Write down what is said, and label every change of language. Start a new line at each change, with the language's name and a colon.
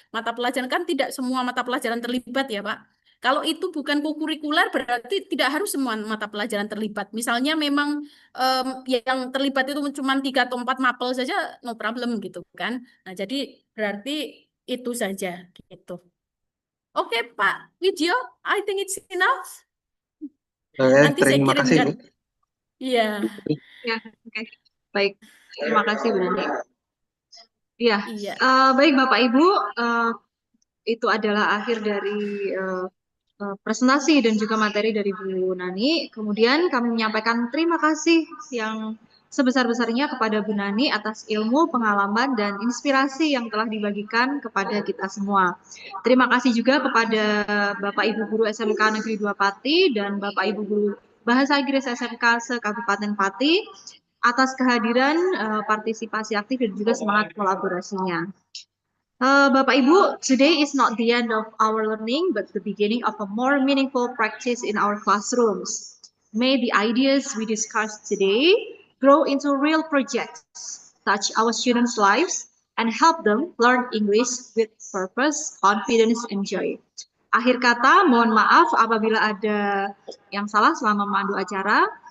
Indonesian: Mata pelajaran kan tidak semua mata pelajaran terlibat ya Pak. Kalau itu bukan kurikuler berarti tidak harus semua mata pelajaran terlibat. Misalnya memang yang terlibat itu cuma 3 atau 4 mapel saja,
English: no problem
Indonesian: gitu kan. Nah, jadi berarti itu saja gitu.
English: Oke, Pak Widyo, I think it's enough.
Indonesian: Nanti saya Terima kasih, Bu. kirimkan. Iya. Ya, oke. Baik. Terima kasih, Bu Nani. Ya, Iya. baik Bapak Ibu, itu adalah akhir dari presentasi dan juga materi dari Bu Nani. Kemudian kami menyampaikan terima kasih yang sebesar-besarnya kepada Bu Nani atas ilmu, pengalaman, dan inspirasi yang telah dibagikan kepada kita semua. Terima kasih juga kepada Bapak Ibu Guru SMK Negeri 2 Pati dan Bapak Ibu Guru Bahasa Inggris SMK se-Kabupaten Pati atas kehadiran, partisipasi aktif dan juga semangat kolaborasinya.
English: Bapak Ibu, today is not the end of our learning, but the beginning of a more meaningful practice in our classrooms. May the ideas we discussed today grow into real projects, touch our students' lives, and help them learn English with purpose, confidence, and joy.
Indonesian: Akhir kata, mohon maaf apabila ada yang salah selama memandu acara.